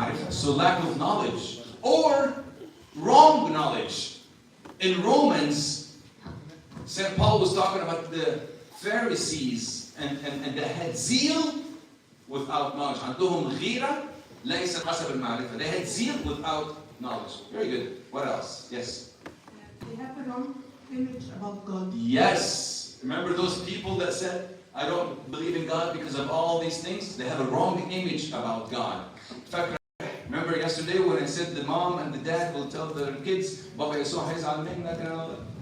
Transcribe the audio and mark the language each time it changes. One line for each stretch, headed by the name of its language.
English: So lack of knowledge or wrong knowledge. In Romans, St. Paul was talking about the Pharisees and they had zeal without knowledge.
Arabic: عندهم غيرة ليس حسب المعرفة.
English: They had zeal without knowledge. Very good. What else? Yes. They have a wrong image about God. Yes. Remember those people that said, I don't believe in God because of all these things? They have a wrong image about God. In fact, remember yesterday when I said the mom and the dad will tell their kids,
Arabic: Baba Yeshua hayzal minnak
English: and all that?